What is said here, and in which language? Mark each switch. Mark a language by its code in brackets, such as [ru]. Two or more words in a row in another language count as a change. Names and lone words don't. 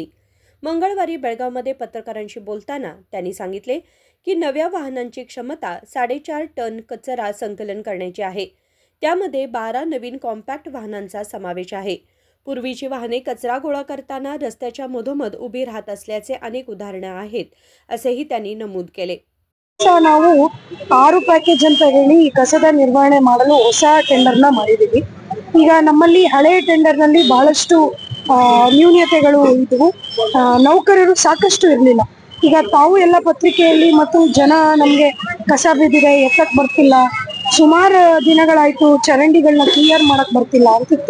[mr] मंगळवारी बेळगावमध्ये पत्रकारांशी बोलताना त्यांनी सांगितले की नव्या वाहनांची क्षमता 4.5 टन कचरा संकलन करण्याची आहे. त्यामध्ये 12 नवीन कॉम्पॅक्ट वाहनांचा समावेश आहे. पूर्वीची वाहने कचरा गोळा करताना रस्त्याच्या मधोमध उभी राहत असल्याचे अनेक उदाहरणे आहेत, असेही त्यांनी नमूद केले. [kn] ನಾವು 6 ಪ್ಯಾಕೇಜ್ ಅಂತ ಹೇಳಿ ಕಸದ ನಿರ್ವಹಣೆ ಮಾಡಲು ಹೊಸ ಟೆಂಡರ್ನ ಮಾಡಿದ್ದೀವಿ. ಈಗ ನಮ್ಮಲ್ಲಿ ಹಳೆ ಟೆಂಡರ್ನಲ್ಲಿ ಬಹಳಷ್ಟು ನ್ಯೂನತೆಗಳು ಇದ್ದವು. ನೌಕರರು ಸಾಕಷ್ಟು ಇರಲಿಲ್ಲ. ಈಗ ತಾವು ಎಲ್ಲ ಪತ್ರಿಕೆಯಲ್ಲಿ ಮತ್ತು ಜನ ನಮಗೆ ಕಸ ಬಿದ್ದಿದೆ, ಎತ್ತಕ್ಕೆ ಬರ್ತಿಲ್ಲ, ಸುಮಾರು ದಿನಗಳಾಯ್ತು, ಚರಂಡಿಗಳನ್ನ ಕ್ಲಿಯರ್ ಮಾಡಕ್ ಬರ್ತಿಲ್ಲ ಅಂತಿತ್ತು.